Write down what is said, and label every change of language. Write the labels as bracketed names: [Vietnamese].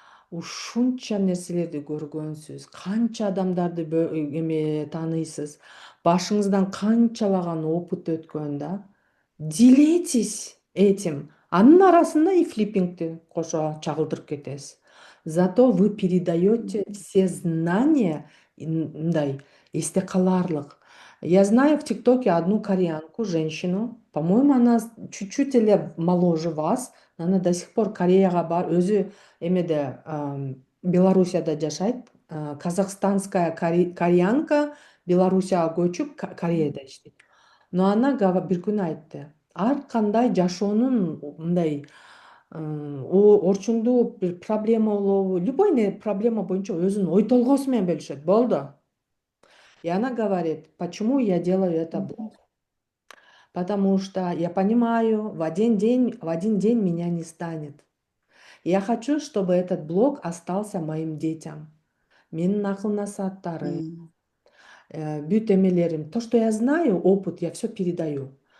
[Kyrgyz] Ушунча нерселерди көргөнсүз, канча адамдарды тааныйсыз, башыңыздан канчалаган опыт өткөн да. [Russian] Делитесь этим. [Kyrgyz] Анын арасында и флиппингти кошо чагылдырып кетесиз. [Russian] Зато вы передаете все знания, [Kyrgyz] мындай эсте каларлык. [Russian] Я знаю в ТикТоке одну кореянку, женщину, по-моему, она чуть-чуть эле моложе вас, но она до сих пор [Kyrgyz] Кореяга бар, өзү эмеде Белоруссияда жашайт, [Russian] казахстанская кореянка, [Kyrgyz] Белоруссияга көчүп Кореяда иштейт. [Russian] Но она [Kyrgyz] бир күнү айтты, ар кандай жашоонун мындай орчундуу бир проблема болобу, любой проблема боюнча өзүнүн ой толгоосу менен бөлүшөт. Болду. [Russian] И она говорит, почему я делаю это блог? Потому что я понимаю, в один день меня не станет. Я хочу, чтобы этот блог остался моим детям. [Kyrgyz] Менин акыл насааттары, бүт эмелерим, [Russian] то, что я знаю, опыт, я все передаю.